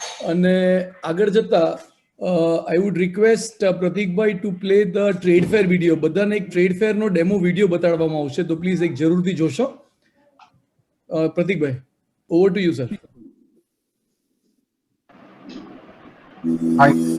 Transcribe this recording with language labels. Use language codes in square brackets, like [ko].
[gu] અને આગળ જતા [en] I would request Pratikbhai to play the trade fair video. [gu] બધાને એક trade fair નો ડેમો વિડીયો બતાડવામાં આવશે, તો પ્લીઝ એક જરૂરથી જોશો. [en] Pratikbhai, over to you sir. Hi.